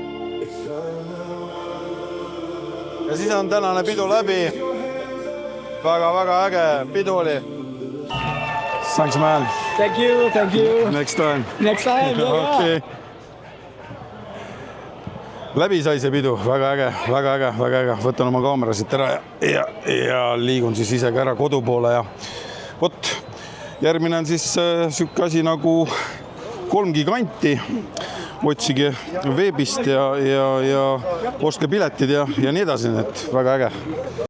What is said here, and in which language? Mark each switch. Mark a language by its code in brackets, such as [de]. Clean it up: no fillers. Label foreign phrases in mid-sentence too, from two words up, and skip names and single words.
[et] Ja siis on tänane pidu läbi. Väga äge pidu oli. [en] Thanks, man. Thank you. Next time. Yeah. [et] Läbi sai see pidu. Väga äge. Võtan oma kaamera siit ära ja liigun siis ise ka ära kodu poole ja vot, järgmine on siis siuke asi nagu 3Giganti. Otsige veebist ja ostke piletid ja nii edasi, et väga äge.